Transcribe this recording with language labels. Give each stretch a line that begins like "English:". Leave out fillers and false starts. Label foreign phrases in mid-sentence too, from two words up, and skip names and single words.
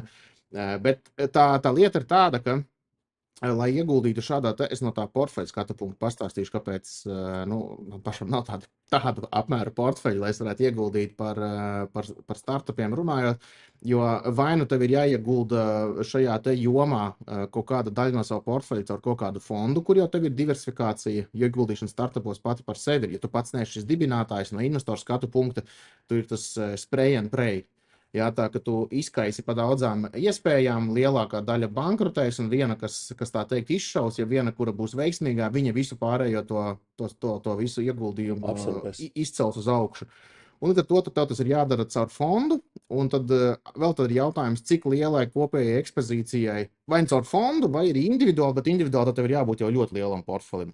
Latvian: Bet tā lieta ir tāda, ka lai ieguldītu šādā, es no tā portfeļa skatu punktu pastāstīšu, kāpēc man pašam nav tāda apmēra portfeļa, lai es varētu ieguldīt par startupiem runājot, jo vai nu tev ir jāiegulda šajā te jomā kaut kāda daļa no savu portfeļa caur kaut kādu fondu, kur jau tev ir diversifikācija, jo ieguldīšana startupos pati par sevi, ja tu pats neesi šis dibinātājs no investoru skatu punkta, tu ir tas
English: spray and pray.
Latvian: Jā, tā, ka tu izkaisi pa daudzām iespējām, lielākā daļa bankrotēs un viena, kas tā teikt izšaus, ja viena, kura būs veiksmīgā, viņa visu pārējo to visu ieguldījumu izcels uz augšu. Un tad tev tas ir jādara caur fondu, un tad vēl tad ir jautājums, cik lielai kopējai ekspozīcijai, vai caur fondu, vai ir individuāli, bet individuāli tev ir jābūt jau ļoti lielam portfelim.